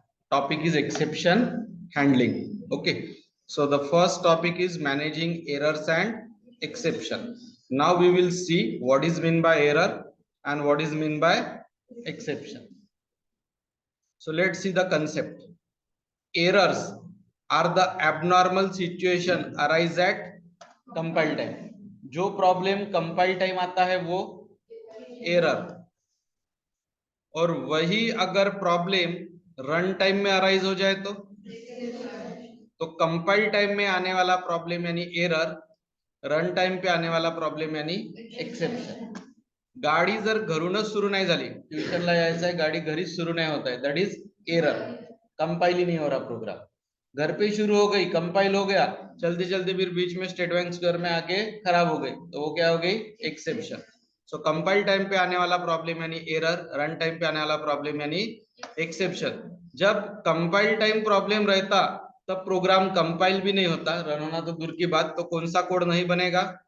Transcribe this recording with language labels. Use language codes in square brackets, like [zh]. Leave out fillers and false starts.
[en] Topic is exception handling. Okay. So the first topic is managing errors and exception. Now we will see what is meant by error and what is meant by exception. So let's see the concept. Errors are the abnormal situation arise at compile time. [hi] जो problem compile time आता है वो error, और वही अगर problem run time में arise हो जाए तो कंपाइल टाइम में आने वाला प्रॉब्लम यानी एरर, रन टाइम पे आने वाला प्रॉब्लम यानी एक्सेप्शन. [mr] गाडी जर घरूनच सुरू नाही झाली, ट्युशनला यायचं आहे, गाडी घरीच सुरू नाही होत आहे, [en] That is error. [hi] कंपाइल ही नहीं हो रहा प्रोग्राम. घर पे शुरू हो गई, कंपाइल हो गया, चलते चलते फिर बीच में स्टेट बैंक स्क्वायर में आके खराब हो गई, तो वो क्या हो गई? एक्सेप्शन. सो कंपाइल टाइम पे आने वाला प्रॉब्लम यानी एरर, रन टाइम पे आने वाला प्रॉब्लम यानी एक्सेप्शन. जब कंपाइल टाइम प्रॉब्लम रहता तब प्रोग्राम कंपाइल भी नहीं होता, रन होना तो दूर की बात, तो कौन सा कोड नहीं बनेगा?